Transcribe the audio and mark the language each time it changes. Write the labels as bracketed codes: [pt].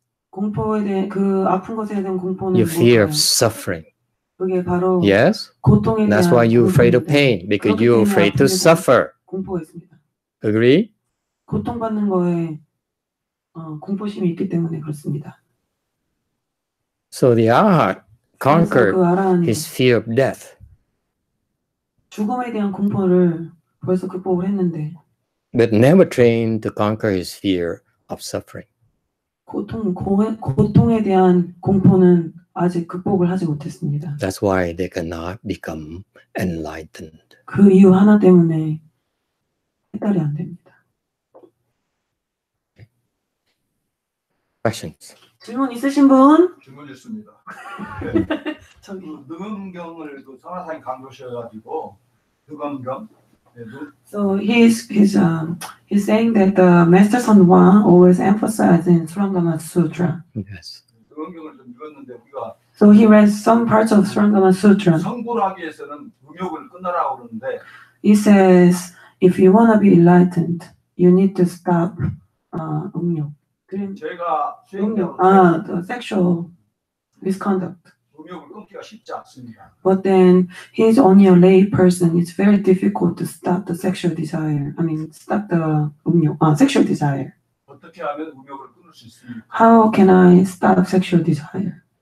[ko] 공포에 대해 그 아픈 것에 대한 공포는 [en] You fear of suffering. [ko] 그게 바로 [en] yes. [ko] 고통에 대한. [en] That's why you're afraid of pain because you're afraid to suffer. [ko] 공포가 있습니다. [en] Agree? [ko] 고통받는 거에 공포심이 있기 때문에 그렇습니다. [en] So the arhat conquered his fear of death. [ko] 죽음에 대한 공포를 벌써 극복을 했는데. [en] But never trained to conquer his fear of suffering. [ko] 고통에 대한 공포는 아직 극복을 하지 못했습니다. [en] That's why they cannot become enlightened. [ko] 그 이유 하나 때문에 해탈이 안 됩니다. [en] Questions? [ko] 질문 있으신 분? 질문 있습니다. 저기 능엄경을 그 선화사님 강조하셔가지고 능엄경. [en] So he's saying that the Master YongHua always emphasizes in Surangama Sutra. Yes. [ko] 능엄경을 좀 읽었는데 우리가. [en] So he read some parts of Surangama Sutra. [ko] 성불하기 위해서는 음욕을 끊어라 그러는데. [en] He says if you want to be enlightened, you need to stop 음욕. [ko] 제가 [en] the sexual misconduct. [ko] 음욕을 끊기가 쉽지 않습니다. [en] But then he's only a lay person. It's very difficult to stop the sexual desire. I mean, stop the sexual desire. [ko] 어떻게 하면 음욕을 끊을 수 있습니까? [en] How can I stop sexual desire?